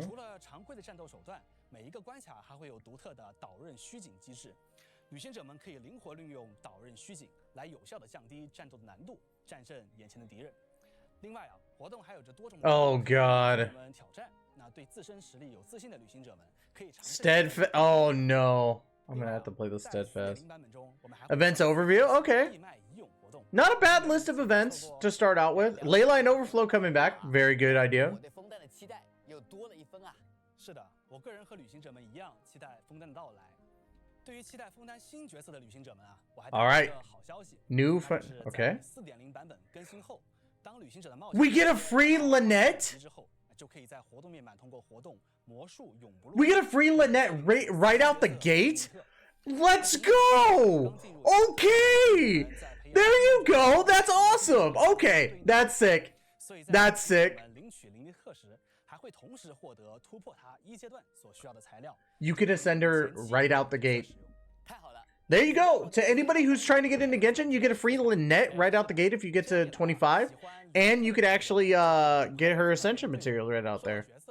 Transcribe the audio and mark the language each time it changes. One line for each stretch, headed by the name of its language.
Chinese: 除了常规的战斗手段，每一个关卡还会有独特的导刃虚警机制。旅行者们可以灵活运用导刃虚警来有效的降低战斗的难度，战胜眼前的敌人。另外啊，活动还有着多种
English: Oh god.
Chinese: 挑战。那对自身实力有自信的旅行者们可以尝试。
English: Steadfast. Oh no. I'm gonna have to play the Steadfast. Events overview? Okay. Not a bad list of events to start out with. Leyline Overflow coming back. Very good idea.
Chinese: 我对枫丹的期待又多了一分啊。是的，我个人和旅行者们一样期待枫丹的到来。对于期待枫丹新角色的旅行者们啊，我还带来一个好消息。
English: New okay.
Chinese: 4.0版本更新后，当旅行者的冒
English: We get a free Lynette?
Chinese: 之后，就可以在活动面板通过活动魔术永不落。
English: We get a free Lynette right out the gate? Let's go! Okay! There you go! That's awesome! Okay, that's sick. That's sick.
Chinese: 领取灵力特时，还会同时获得突破它1阶段所需要的材料。
English: You can ascend her right out the gate. There you go! To anybody who's trying to get into Genshin, you get a free Lynette right out the gate if you get to 25. And you could actually get her Ascension material right out there.